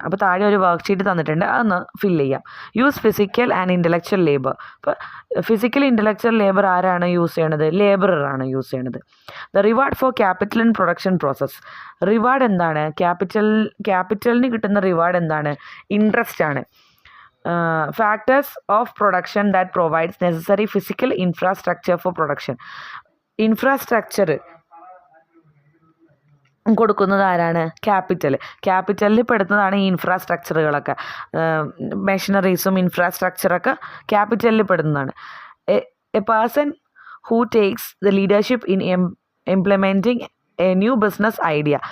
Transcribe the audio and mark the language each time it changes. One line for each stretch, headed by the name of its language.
Malayalam: അപ്പോൾ താഴെ ഒരു വർക്ക്ഷീറ്റ് തന്നിട്ടുണ്ട്, അതൊന്ന് ഫില്ല് ചെയ്യാം.
English: Use physical and intellectual labour.
Malayalam: അപ്പോൾ ഫിസിക്കൽ ഇൻ്റലക്ച്വൽ ലേബർ ആരാണ് യൂസ് ചെയ്യണത്? ലേബററാണ് യൂസ് ചെയ്യണത്.
English: The reward for capital and production process.
Malayalam: Reward എന്താണ്? ക്യാപിറ്റലിന് കിട്ടുന്ന റിവാർഡ് എന്താണ്? ഇൻട്രസ്റ്റ് ആണ്.
English: Factors of production that provides necessary physical infrastructure for production.
Malayalam: Infrastructure കൊടുക്കുന്നത് ആരാണ്? ക്യാപിറ്റലിൽ പെടുന്നതാണ് ഈ ഇൻഫ്രാസ്ട്രക്ചറുകളൊക്കെ. മെഷീനറീസും ഇൻഫ്രാസ്ട്രക്ചറൊക്കെ ക്യാപിറ്റലിൽ പെടുന്നതാണ്.
English: A person who takes the leadership in implementing a new business idea.